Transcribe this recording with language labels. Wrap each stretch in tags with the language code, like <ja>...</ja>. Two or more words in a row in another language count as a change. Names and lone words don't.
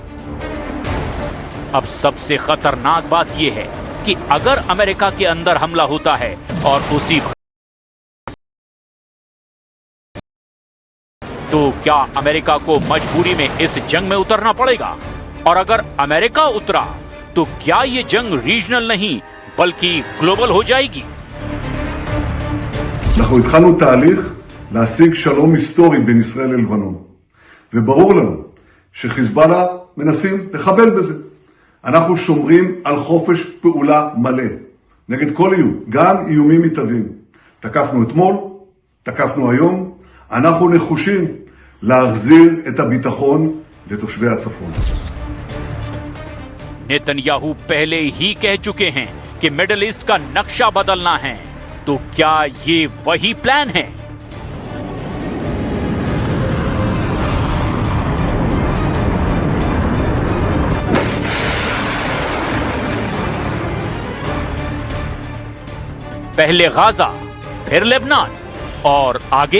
<hi>अब सबसे खतरनाक बात यह है कि अगर अमेरिका के अंदर हमला होता है और उसी तो क्या अमेरिका को मजबूरी में इस जंग में उतरना पड़ेगा? और अगर अमेरिका उतरा तो क्या यह जंग रीजनल नहीं बल्कि ग्लोबल हो जाएगी?</hi> <he>אנחנו התחלנו תהליך להשיג שלום היסטורי בין ישראל ללבנון. וברור לנו שחיזבאללה מנסים לחבל בזה. אנחנו שומרים על חופש פעולה מלא נגד כל איום, גם איומים מתהווים. תקפנו אתמול, תקפנו היום, אנחנו נחושים להחזיר את הביטחון לתושבי הצפון.</he> <hi>नेतन्याहू पहले ही कह चुके हैं कि मिडिल ईस्ट का नक्शा बदलना है, तो क्या ये वही प्लान है? पहले गाजा, फिर लेबनान और आगे?</hi>